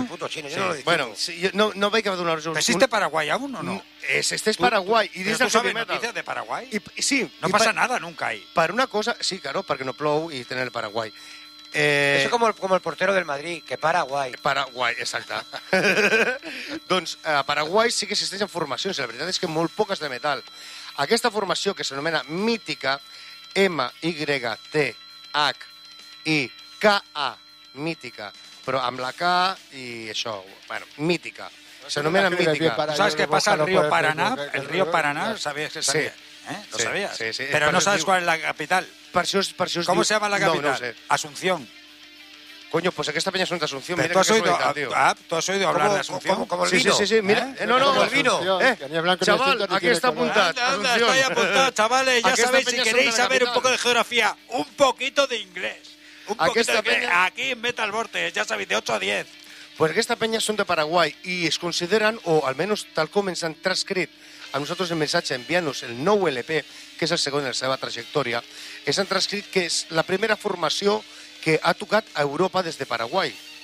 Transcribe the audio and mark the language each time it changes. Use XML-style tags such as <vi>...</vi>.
<es>El puto chino, sí. Yo no lo distingo. Bueno, sí, no veis que va a durar. ¿Existe Paraguay aún o no? Este es Paraguay. ¿Y dices sabes noticias de Paraguay? Sí. No pasa nada nunca ahí. Para una cosa, sí, claro, para que no plow y tener el Paraguay. Eso es como el portero del Madrid, que Paraguay. Paraguay, exacta.</es> <ca>Doncs a Paraguay sí que existeixen formacions, la veritat és que molt poques de metal. Aquesta formació, que s'anomena Mítica, M-Y-T-H-I-K-A, Mítica, però amb la K i això, bueno, Mítica. S'anomena Mítica. Saps què passa al riu Paraná? El riu Paraná, sabies que sabia? Sí. ¿Eh? ¿Lo sabías? Sí, sí.</ca> <es>Pero no sabes cuál es la capital.</es> <ca>Per si us</ca> <es>¿cómo se llama la capital? No, no sé. Asunción. Coño, pues aquí esta peña son de Asunción. Mira, ¿Tú has oído hablar de Asunción? ¿Cómo el vino? Sí. Mira. El vino. Chaval, aquí está apuntado. Estoy apuntado, chavales. Ya sabéis, si queréis saber un poco de geografía, un poquito de inglés. Aquí en Metal Vortex, ya sabéis, de 8 a 10.</es> <ca>Pues aquesta peña son de Paraguay y es consideran, o al menos tal como se han transcrito a nosaltres el missatge, enviant-nos el nou LP, que és el segon de la seva trajectòria, és han transcrit que és la primera formació que ha tocat a Europa des de Paraguai.</ca>